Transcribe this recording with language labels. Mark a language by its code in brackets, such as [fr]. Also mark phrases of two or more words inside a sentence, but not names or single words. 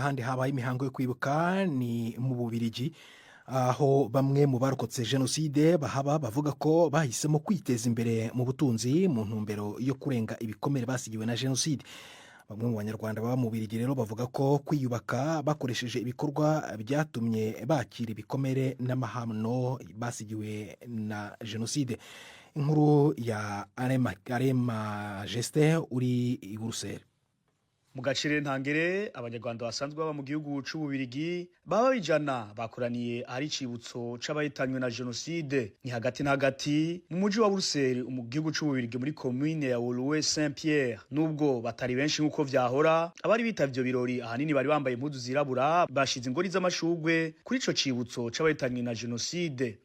[rw] Ahandi habaye imihango yo kwibuka ni mu Bubiligi, aho bamwe mu barokotse jenoside bahaba bavuga ko bahisemo kwiteza imbere mu butunzi mu ntumbero yo kurenga ibikomere basigiwe na jenoside. Bamwe mu banyarwanda baba mu Bubiligi rero bavuga ko kwiyubaka bakoresheje ibikorwa byatumye bakira ibikomere n'amahano basigiwe na jenoside. Inkuru ya Arema Geste uri i Buruseli. [rn] Mu gaciro ntangere abanyarwanda basanzwe baba mu gihugu c'Ububiligi baba bijana bakoraniye ari cibutso c'abayitanywe na jenoside. Ni hagati na hagati mu muji wa Buruseli mu gihugu c'Ububiligi muri commune ya Woluwe-Saint-Pierre. Nubwo batari benshi nkuko vyahora, abari bitavyo birori ahanini bari bambaye impuzu zirabura, bashize ingori z'amashugwe kuri ico cibutso c'abayitanywe na jenoside.